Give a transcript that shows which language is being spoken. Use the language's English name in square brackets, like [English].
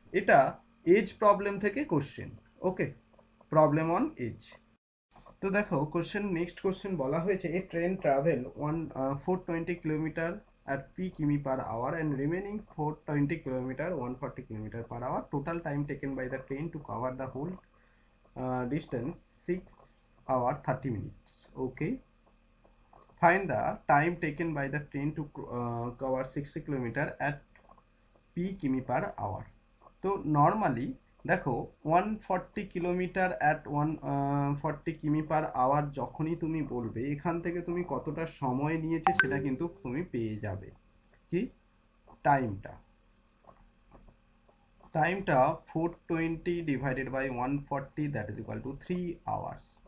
[Bangla] এটা age problem থেকে question. Okay, problem on age. তো দেখো কোশ্চেন, নেক্সট কোশ্চেন বলা হয়েছে [English] A train travel 420 kilometre at p km per hour and remaining 420 kilometer 140 kilometer per hour. Total time taken by the train to cover the whole distance 6 hour 30 minutes. Okay, find the time taken by the train to cover 60 kilometer at p km per hour. [Bangla] তো normally দেখো 140 kilometre at 140 কিমি per hour যখনই তুমি বলবে, এখান থেকে তুমি কতটা সময় নিয়েছে সেটা কিন্তু তুমি পেয়ে যাবে। কি টাইমটা, টাইমটা 420 divided by 140 that is equal to 3 hours.